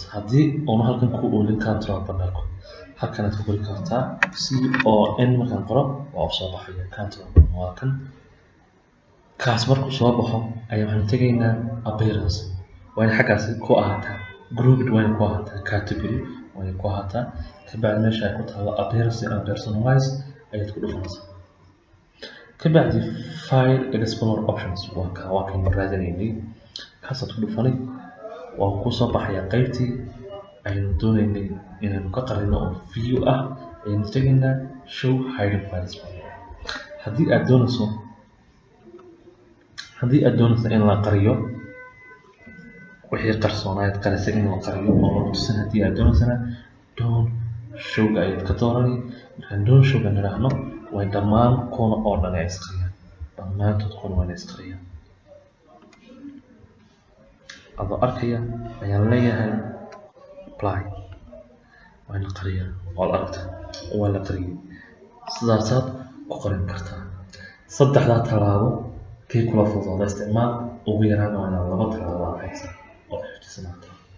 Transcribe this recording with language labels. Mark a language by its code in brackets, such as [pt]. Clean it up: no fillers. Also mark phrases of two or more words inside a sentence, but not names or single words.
[so] haddii uuna halkan ku oolin [en] control panelku, [so] halkanaad ku qori kartaa CON markaan qoro waa u soo baxaya. [en] control panel [so] waa kan, kaas markuu soo baxo ayaa waxaan tegaynaa appearance, waa in xaggaasi ku ahaataa grouped, waa in ku ahaataa category, waa in ku ahaataa. kabacdi meesha ay ku taalo [en] appearance and personalize [so] ayaad ku dhufanaysaa. kabacdi [en] file explorer options [so] waa kan raadinaynay, kaasaad ku dhufanay, waa ku soo baxaya qaybtii aynu doonaynay inaynu ka qarino oo view ah. ayaynu tegaynaa [en] show hidden files. [so] haddii aad doonayso in la qariyo wixii qarsoonayd qarisay in la qariyo oo la tusin, haddii aad doonaysana [en] don't show-ga [so] ayaad ka dooranay. markaan [en] don't show-ga [so] nidhaahno way dhammaan kuwana oo dhan ay isqariyaan, dhammaantood kuwana waa inay isqariyaan. adoo arkaya ayaan leeyahay apply, waa la qariyaa, waa la aragta waa la qariyay. sidaasaad ku qarin kartaa. saddexdaa tallaabo kii kula fududooda isticmaal, ugu yaraan waa inaad 2 tallaabo aad haysaa oo xifdisanaata.